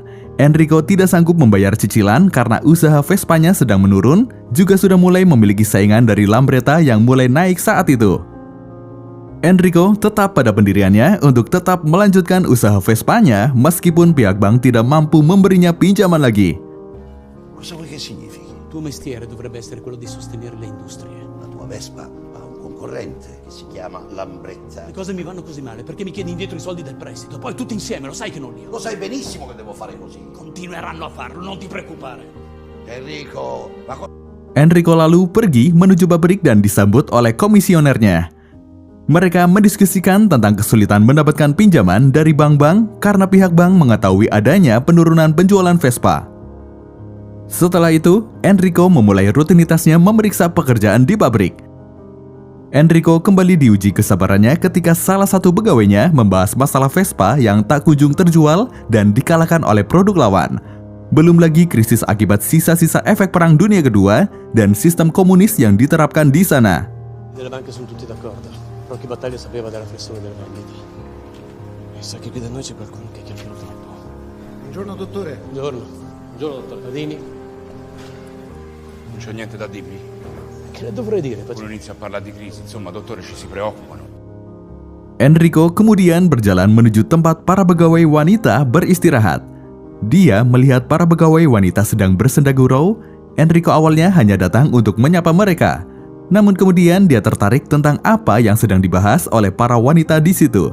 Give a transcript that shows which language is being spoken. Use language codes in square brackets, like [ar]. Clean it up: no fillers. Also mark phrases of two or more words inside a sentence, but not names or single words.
[id] Enrico tidak sanggup membayar cicilan karena usaha Vespanya sedang menurun, juga sudah mulai memiliki saingan dari Lambretta yang mulai naik saat itu. Enrico tetap pada pendiriannya untuk tetap melanjutkan usaha Vespanya meskipun pihak bank tidak mampu memberinya pinjaman lagi. [it] Cosa vuoi che significhi? Il tuo mestiere dovrebbe essere quello di sostenere le industrie. La tua Vespa ha un concorrente che si chiama Lambretta. Le cose mi vanno così male perché mi chiedi indietro i soldi del prestito. Poi tutti insieme, lo sai che non li ho. Lo sai benissimo che devo fare così. Continueranno a farlo, non ti preoccupare. Enrico, [id] Enrico lalu pergi menuju pabrik dan disambut oleh komisionernya. Mereka mendiskusikan tentang kesulitan mendapatkan pinjaman dari bank-bank karena pihak bank mengetahui adanya penurunan penjualan Vespa. Setelah itu, Enrico memulai rutinitasnya memeriksa pekerjaan di pabrik. Enrico kembali diuji kesabarannya ketika salah satu pegawainya membahas masalah Vespa yang tak kunjung terjual dan dikalahkan oleh produk lawan. Belum lagi krisis akibat sisa-sisa efek Perang Dunia Kedua dan sistem komunis yang diterapkan di sana. [it] Delle banche sono tutti d'accordo. Rocky Battaglia sapeva della flessione delle vendite. E sa che qui da noi c'è qualcuno che chiacchiera troppo. Buongiorno dottore. Buongiorno. Buongiorno, dottor Padini. Non c'ho niente da dirvi. Che le dovrei dire? Uno inizia a parlare di crisi, insomma, dottore, ci si preoccupano. [id] Enrico kemudian berjalan menuju tempat para pegawai wanita beristirahat. Dia melihat para pegawai wanita sedang bersenda gurau. Enrico awalnya hanya datang untuk menyapa mereka. Namun kemudian dia tertarik tentang apa yang sedang dibahas oleh para wanita di situ.